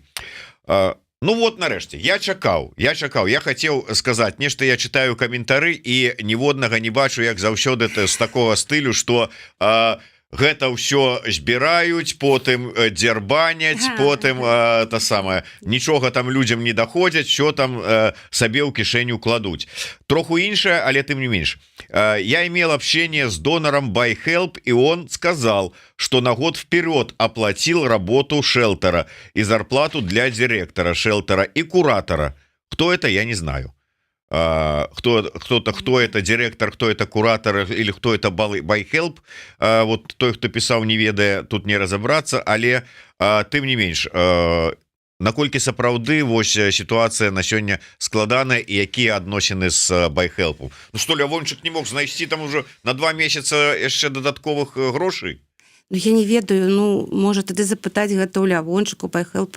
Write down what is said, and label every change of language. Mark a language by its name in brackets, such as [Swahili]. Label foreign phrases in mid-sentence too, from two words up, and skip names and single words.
[Belarusian] Ну вот, нарэшце, я чакаў, я хацеў сказаць нешта, я чытаю каментары і ніводнага не бачу, як заўсёды з такого стылю, што гэта ўсё збіраюць, потым дзярбаняць, потым та самае, нічога там людзям не даходзяць, що там сабе ў кішэню кладуць. Троху іншае, але тым не менш. [Russian] Я имел общение с донором BuyHelp, и он сказал, что на год вперед оплатил работу шелтера и зарплату для директора шелтера и куратора. Кто это, я не знаю. Кто это директор, кто это куратор или кто это BuyHelp. Вот той, кто писал, [Belarusian] не ведае, тут не разобраться, але тым не менш, наколькі сапраўды вось сітуацыя на сёння складаная і якія адносіны з BuyHelp. Ну што, Лявончык не мог знайсці там уже на 2 месяца яшчэ дадатковых грошай? Ну, я не ведаю, ну, можа тады запытаць гэта ў Лявончыку, BuyHelp.